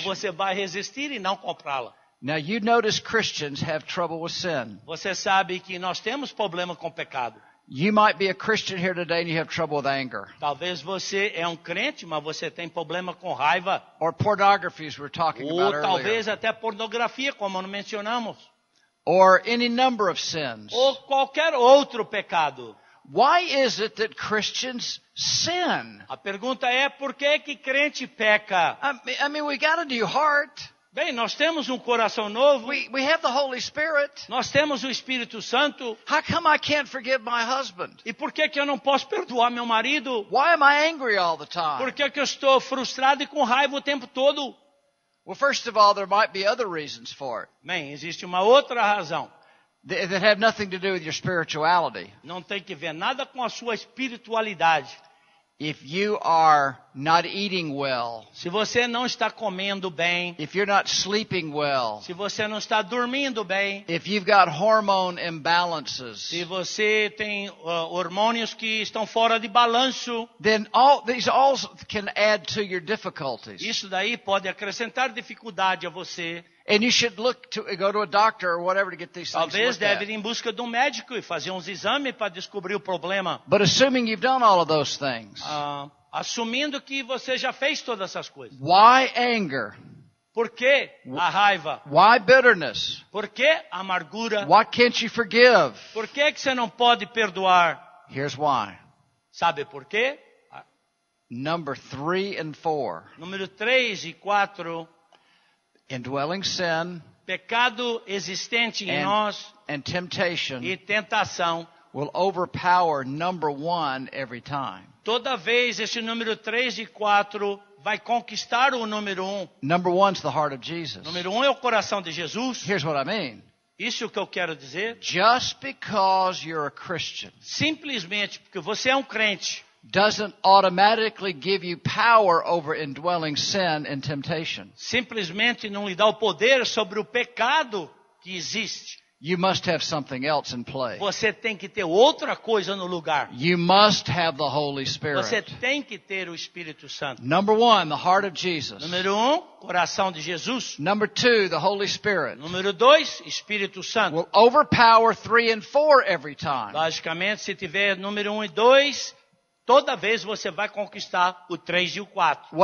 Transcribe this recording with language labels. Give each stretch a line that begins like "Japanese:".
Portuguese: você vai resistir e não comprá-la?
English: Now, you notice Christians have trouble with sin.
Portuguese: Você sabe que nós temos problema com o pecado.
English: You might be a Christian here today and you have trouble with anger.
Portuguese: Talvez você é um crente, mas você tem problema com raiva.
English: Or pornography, as we were talking
Portuguese: Ou
English: about
Portuguese: talvez
English: earlier.
Portuguese: até pornografia, como nós mencionamos.
English: Or any number of sins.
Portuguese: Ou qualquer outro pecado.
English: Why is it that Christians sin?
Portuguese: A pergunta é, por que crente peca?
English: I mean, we got a new heart.
Portuguese: Bem, nós temos um coração novo.
English: We have the Holy Spirit.
Portuguese: Nós temos o Espírito Santo.
English: How come I can't forgive my husband?
Portuguese: E por que eu não posso perdoar meu marido?
English: Why am I angry all the time?
Portuguese: Por que eu estou frustrado e com raiva o tempo todo?
English: Well, first of all, there might be other reasons for it
Portuguese: Bem, existe uma outra razão.
English: that have nothing to do with your spirituality.
Portuguese: Não tem que ver nada com a sua espiritualidade.
English: If you are not eating well,
Portuguese: Se você não está comendo bem,
English: if you're not sleeping well,
Portuguese: se você não está dormindo bem,
English: if you've got hormone imbalances,
Portuguese: se você tem hormônios que estão fora de balanço,
English: then all these all can add to your difficulties.
Portuguese: isso daí pode acrescentar dificuldade a você.
English: And you should go to a doctor or whatever to get these things
Portuguese: Talvez
English: looked at.
Portuguese: deve ir em busca de um médico e fazer uns exames para descobrir o problema.
English: But assuming you've done all of those things,
Portuguese: Assumindo que você já fez todas essas coisas.
English: why anger?
Portuguese: Por que a raiva?
English: Why bitterness?
Portuguese: Por que a amargura?
English: Why can't you forgive?
Portuguese: Por que você não pode perdoar?
English: Here's why.
Portuguese: Sabe por quê?
English: Number 3 and 4.
Portuguese: Número 3 e 4.
English: Indwelling sin
Portuguese: Pecado existente em nós
English: and temptation
Portuguese: e tentação.
English: will overpower number 1 every time.
Portuguese: Toda vez esse número 3 e 4 vai conquistar o número 1.
English: Number 1's the heart of Jesus.
Portuguese: Número 1 é o coração de Jesus.
English: Here's what I mean.
Portuguese: Isso que eu quero dizer.
English: Just because you're a Christian
Portuguese: Simplesmente porque você é um crente,
English: doesn't automatically give you power over indwelling sin and temptation.
Portuguese: simplesmente não lhe dá o poder sobre o pecado que existe.
English: You must have something else in play.
Portuguese: Você tem que ter outra coisa no lugar.
English: You must have the Holy Spirit.
Portuguese: Você tem que ter o Espírito Santo.
English: Number 1, the heart of Jesus.
Portuguese: Número 1, coração de Jesus.
English: Number 2, the Holy Spirit
Portuguese: Número 2, Espírito Santo.
English: will overpower 3 and 4 every time.
Portuguese: Logicamente, se tiver número 1 e 2, toda vez você vai conquistar o 3 e o 4.